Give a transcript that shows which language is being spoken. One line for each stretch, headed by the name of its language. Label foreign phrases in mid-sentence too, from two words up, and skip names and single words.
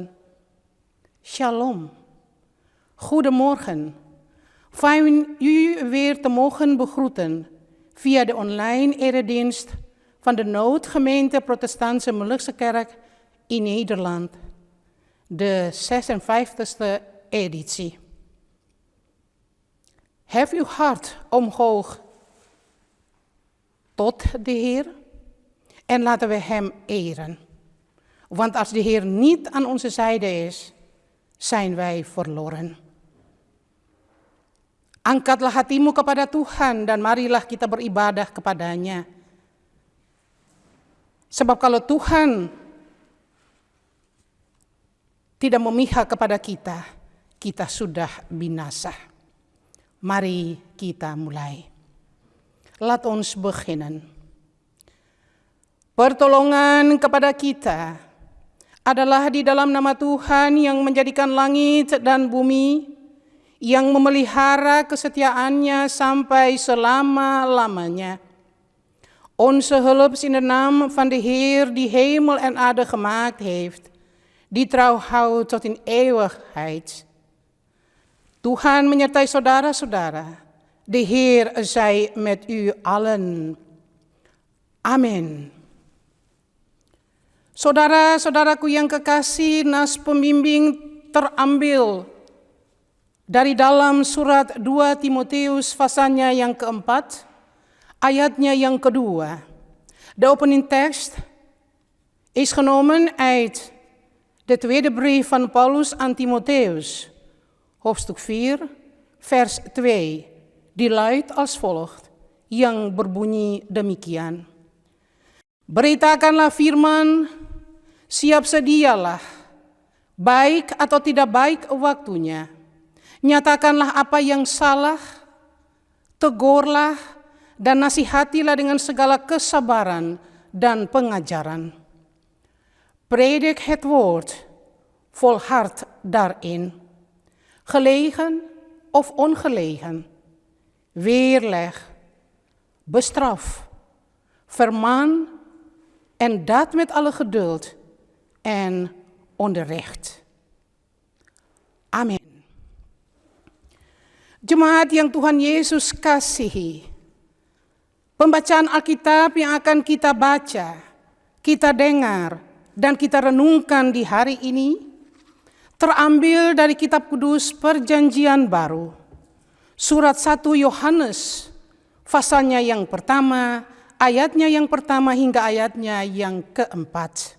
Dutch: Shalom, goedemorgen, fijn u weer te mogen begroeten via de online eredienst van de Noodgemeente Protestantse Molukse Kerk in Nederland, de 56e editie. Hef uw hart omhoog tot de Heer en laten we Hem eren. Want als de Heer niet aan onze zijde is, zijn wij verloren.
Indonesian: Angkatlah hatimu kepada Tuhan dan marilah kita beribadah kepada-Nya. Sebab kalau Tuhan tidak memihak kepada kita, kita sudah binasa. Mari kita mulai.
Dutch: Laat ons beginnen.
Indonesian: Pertolongan kepada kita adalah di dalam nama Tuhan yang menjadikan langit dan bumi, yang memelihara kesetiaannya sampai selama-lamanya.
Dutch: Onze hulp is in de naam van de Heer die hemel en aarde gemaakt heeft, die trouw houdt tot in eeuwigheid.
Indonesian: Tuhan menyertai saudara-saudara,
Dutch: de Heer zij met u allen.
Indonesian: Amin. Saudara-saudaraku yang kekasih, nas pembimbing terambil dari dalam surat 2 Timoteus pasalnya yang keempat, ayatnya yang kedua.
Dutch: De opening tekst is genomen uit de tweede brief van Paulus aan Timotheus, hoofdstuk 4, vers 2, die luidt als volgt,
Indonesian: yang berbunyi demikian. Beritakanlah firman, siap sedialah, baik atau tidak baik waktunya. Nyatakanlah apa yang salah, tegurlah, dan nasihatilah dengan segala kesabaran dan pengajaran.
Dutch: Predik het woord, volhard daarin. Gelegen of ongelegen. Weerleg, bestraf, vermaan en dat met alle geduld en onderricht.
Indonesian: Amin. Jemaat yang Tuhan Yesus kasihi, pembacaan Alkitab yang akan kita baca, kita dengar, dan kita renungkan di hari ini terambil dari Kitab Kudus Perjanjian Baru, surat 1 Yohanes, pasalnya yang pertama, ayatnya yang pertama hingga ayatnya yang keempat.